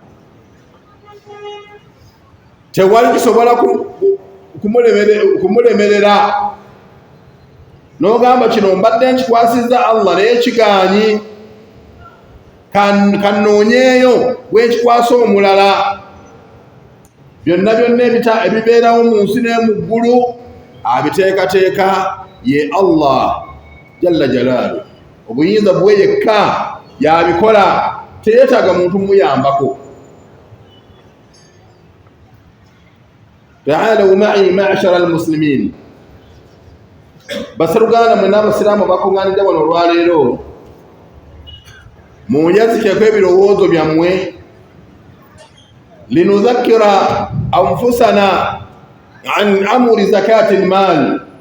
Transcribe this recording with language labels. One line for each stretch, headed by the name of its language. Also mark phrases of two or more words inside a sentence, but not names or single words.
Ganda: Tewali kisobola kumulemerera n'ogamba kino mbadde nkikwasizza Allah naye kigaanyi, kannoonyeeyo bwenkikwasa omulala. Byonna ebibeerawo mu nsi ne mu ggulu abiteekateeka ye Allah
Arabic: جل جلاله.
Ganda: Obuyinza bwe yekka y'abikola, teyeetaaga muntu muyambako.
Arabic: تعالوا معي معشر المسلمين,
Ganda: basseruganda mwenna abasiraamu bakuŋŋaanidde wano olwaleero, munjazikeko ebirowoozo byammwe,
Arabic: لنذكر أنفسنا عن أمور زكاة المال.